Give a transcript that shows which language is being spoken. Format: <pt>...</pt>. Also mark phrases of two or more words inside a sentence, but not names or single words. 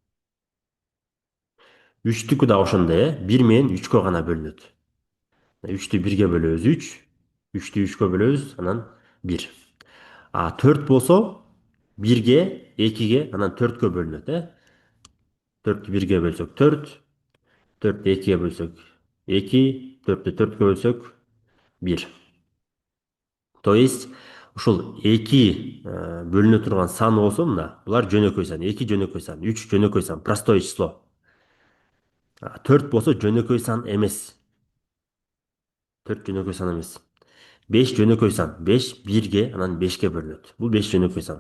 <ky>Үчтүкү да ошондой, бир менен үчкө гана бөлүнөт. Үчтү бирге бөлөбүз үч, үчтү үчкө бөлөбүз, анан бир. Төрт болсо бирге, экиге, анан төрткө бөлүнөт, Төрттү бирге бөлсөк төрт,</ky> <kk>Төртті екіге бөлсек 2, төртті төртке бөлсек 1.</kk> <ru>То есть</ru> <ky>ушул эки бөлүнө турган сан болсо мына булар жөнөкөй сан, 2 жөнөкөй сан, 3 жөнөкөй сан,</ky> <ru>простое число.</ru> <ky>4 болсо жөнөкөй сан эмес. 4 жөнөкөй сан эмес. 5 жөнөкөй сан. 5 1-ге, анан 5-ке бөлүнөт. Бул 5 жөнөкөй сан.</ky>